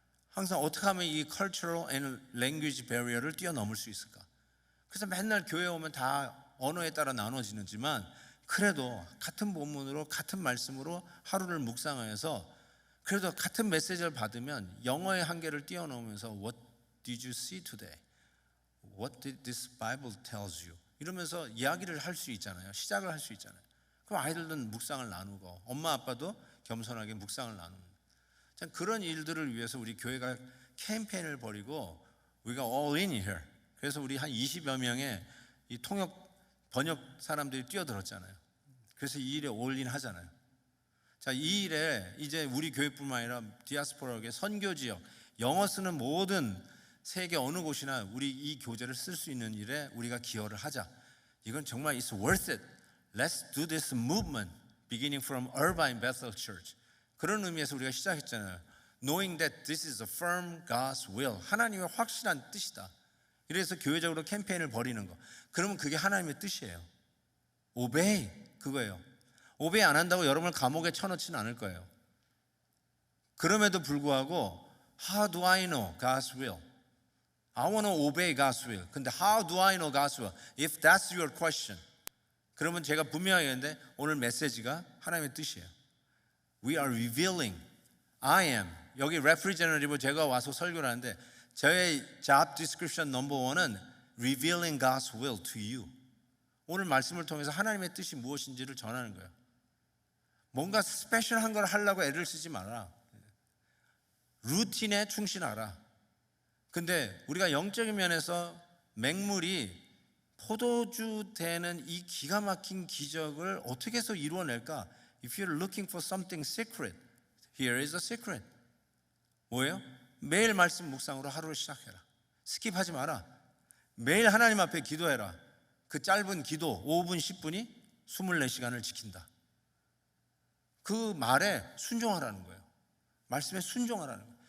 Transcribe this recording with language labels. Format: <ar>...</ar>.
<ko>항상 어떻게 하면 이 cultural and language barrier 를 뛰어넘을 수 있을까. 그래서 맨날 교회 오면 다 언어에 따라 나눠지지만 그래도 같은 본문으로 같은 말씀으로 하루를 묵상하여서 그래도 같은 메시지를 받으면 영어의 한계를 뛰어넘으면서 What did you see today?</ko> <en>What did this Bible tells you?</en> <ko>이러면서 이야기를 할 수 있잖아요. 시작을 할 수 있잖아요. 그럼 아이들은 묵상을 나누고 엄마 아빠도 겸손하게 묵상을 나누는 참 그런 일들을 위해서 우리 교회가 캠페인을 벌이고 우리가 all in here. 그래서 우리 한 20여 명의 이 통역 번역 사람들이 뛰어들었잖아요. 그래서 이 일에 all in 하잖아요. 자, 이 일에 이제 우리 교회뿐만 아니라 디아스포라계 선교 지역 영어 쓰는 모든 세계 어느 곳이나 우리 이 교재를 쓸 수 있는 일에 우리가 기여를 하자.</ko> <en>이건 정말 it's worth it. Let's do this movement beginning from Irvine Bethel Church.</en> <ko>그런 의미에서 우리가 시작했잖아요.</ko> <en>Knowing that this is a firm God's will.</en> <ko>하나님의 확실한 뜻이다. 이래서 교회적으로 캠페인을 벌이는 거. 그러면 그게 하나님의 뜻이에요. Obey 그거예요. 오베이 안 한다고 여러분을 감옥에 쳐넣지는 않을 거예요.</ko> <en>그럼에도 불구하고 How do I know God's will? I want to obey God's will. 근데 How do I know God's will?</en> <ko>If that's your question, 그러면 제가 분명하게 했는데 오늘 메시지가 하나님의 뜻이에요.</ko> <en>We are revealing. I am.</en> <ko>여기 representative 제가 와서 설교를 하는데 저의 job description number 1 은 revealing God's will to you. 오늘 말씀을 통해서 하나님의 뜻이 무엇인지를 전하는 거예요. 뭔가 스페셜한 걸 하려고 애를 쓰지 마라. 루틴에 충실하라. 근데 우리가 영적인 면에서 맹물이 포도주 되는 이 기가 막힌 기적을 어떻게 해서 이루어낼까?</ko> <en>If you're looking for something secret, here is a secret.</en> <ko>뭐예요? 매일 말씀 묵상으로 하루를 시작해라. 스킵하지 마라. 매일 하나님 앞에 기도해라. 그 짧은 기도 5분 10분이 24시간을 지킨다. 그 말에 순종하라는 거예요. 말씀에 순종하라는 거예요.</ko>